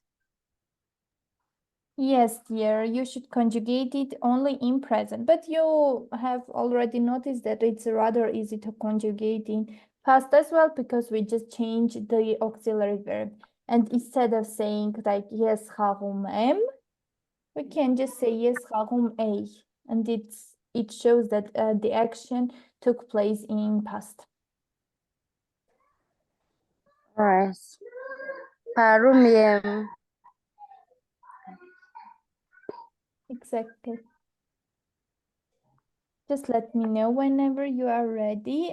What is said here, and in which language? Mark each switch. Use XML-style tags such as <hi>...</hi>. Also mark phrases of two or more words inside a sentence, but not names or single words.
<en>Yes, dear, you should conjugate it only in present, but you have already noticed that it's rather easy to conjugate in past as well because we just change the auxiliary verb. And instead of saying like yes,</en> <hy>խաղում եմ,</hy> <en>we can just say yes,</en> <hy>խաղում էի.</hy> <en>And it shows that the action took place in past. Right. Parumiem. Exactly. Just let me know whenever you are ready.</en>